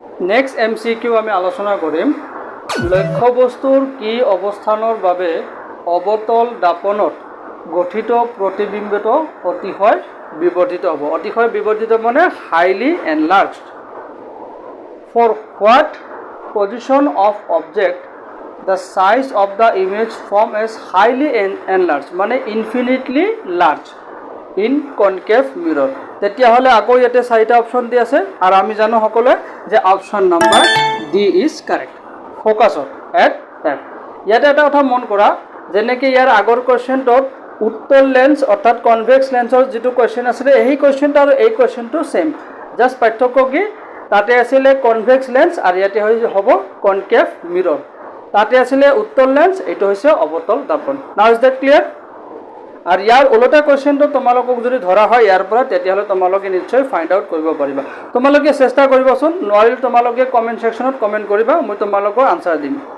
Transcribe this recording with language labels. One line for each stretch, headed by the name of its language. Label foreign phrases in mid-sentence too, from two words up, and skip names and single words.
Assamese: নেক্সট MCQ আমি আলোচনা কৰিম লক্ষ্যবস্তুৰ কি অৱস্থানৰ বাবে অৱতল দাপনত গঠিত প্ৰতিবিম্বটো অতিশয় বিবৰ্ধিত হ'ব। অতিশয় বিবৰ্ধিত মানে
English: highly enlarged. for what position of object the size of the image form is highly enlarged মানে infinitely large in concave mirror।
Assamese: তেতিয়াহ'লে আকৌ ইয়াতে চাৰিটা অপশ্যন দি আছে আৰু আমি জানো সকলোৱে যে
English: option number D is correct.
Assamese: ফ'কাছত এট এফ। ইয়াতে এটা কথা মন কৰা, যেনেকৈ ইয়াৰ আগৰ কুৱেশ্যনটোত উত্তল লেন্স অৰ্থাৎ
English: convex lensৰ
Assamese: যিটো কুৱেশ্যন আছিলে এই কুৱেশ্যনটো আৰু এই কুৱেশ্যনটো ছেম, জাষ্ট পাৰ্থক্য কি তাতে আছিলে
English: convex lens
Assamese: আৰু ইয়াতে হ'ব
English: concave mirror.
Assamese: তাতে আছিলে উত্তল লেন্স, এইটো হৈছে অৱতল দাপন।
English: Now is that clear?
Assamese: আৰু ইয়াৰ ওলোটা কুৱেশ্যনটো তোমালোকক যদি ধৰা হয় ইয়াৰ পৰা, তেতিয়াহ'লে তোমালোকে নিশ্চয়
English: find out
Assamese: কৰিব পাৰিবা। তোমালোকে চেষ্টা কৰিবাচোন, নোৱাৰিলে তোমালোকে
English: comment sectionত
Assamese: কমেণ্ট কৰিবা, মই তোমালোকৰ আনচাৰ দিম।